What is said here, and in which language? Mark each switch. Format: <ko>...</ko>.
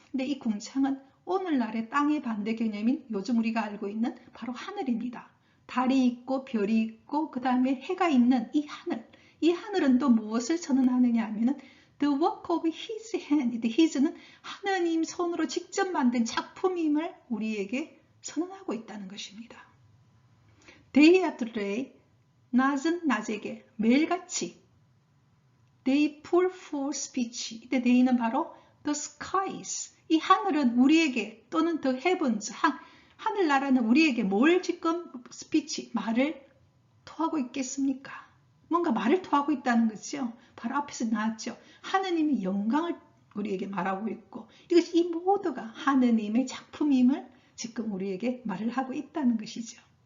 <ko>근데 이 궁창은 오늘날의 땅의 반대 개념인 요즘 우리가 알고 있는 바로 하늘입니다. 달이 있고 별이 있고 그 다음에 해가 있는 이 하늘. 이 하늘은 또 무엇을 선언하느냐 하면은</ko> <en>The work of his hand.</en> <ko>his는 하느님 손으로 직접 만든 작품임을 우리에게 선언하고 있다는 것입니다.</ko> <en>Day after day,</en> <ko>낮은 낮에게 매일같이</ko> <en>They pour forth speech.</en> <ko>이때 day는 바로</ko> <en>the skies.</en> <ko>이 하늘은 우리에게 또는</ko> <en>the heavens.</en> <ko>하늘나라는 우리에게 뭘 지금 speech, 말을 토하고 있겠습니까? 뭔가 말을 토하고 있다는 거죠. 바로 앞에서 나왔죠. 하느님의 영광을 우리에게 말하고 있고 이것이 이 모두가 하느님의 작품임을 지금 우리에게 말을 하고 있다는 것이죠.</ko>